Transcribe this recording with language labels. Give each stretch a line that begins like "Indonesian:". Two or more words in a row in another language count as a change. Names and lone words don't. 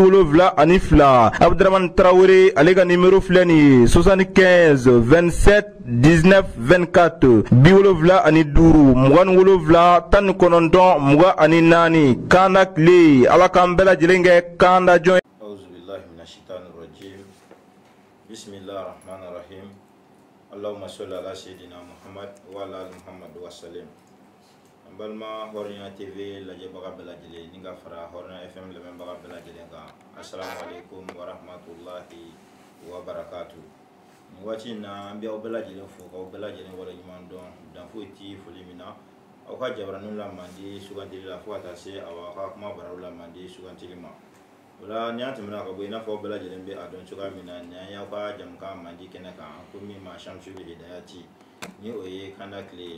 Bambara: 73 Abdramane Traoré ale ka nimero filɛ nin ye 75 27 19 24 75 27 19 Kanda kle. Ala k'an bɛɛ lajɛlen kɛ Kanda jɔn.
Arabic: أعوذ بالله من الشيطان الرجيم. بسم الله الرحمن الرحيم. اللهم صل على سيدنا محمد وعلى آل محمد وسلم.
Bambara: Balma Hɔrɔnya TV lajɛbaga bɛɛ lajɛlen ni ka fara Hɔrɔnya FM lamɛnbaga bɛɛ lajɛlen kan.
Arabic: السلام عليكم ورحمة الله وبركاته.
Bambara: Ni waati in na an bɛ aw bɛɛ lajɛlen fo k'aw bɛɛ lajɛlen waleɲuman dɔn dan foyi ti foli min na aw ka jabaraniw la mandi sugantili la fo ka taa se aw ka kuma baraw la mandi sugantili ma. O la ni an tɛmɛna ka bɔ i n'a fɔ aw bɛɛ lajɛlen bɛ a dɔn cogoya min na ni an y'aw ka jamukan mandi kɛnɛ kan ko min ma Shamsul Hidayati ni o ye Kanda kle.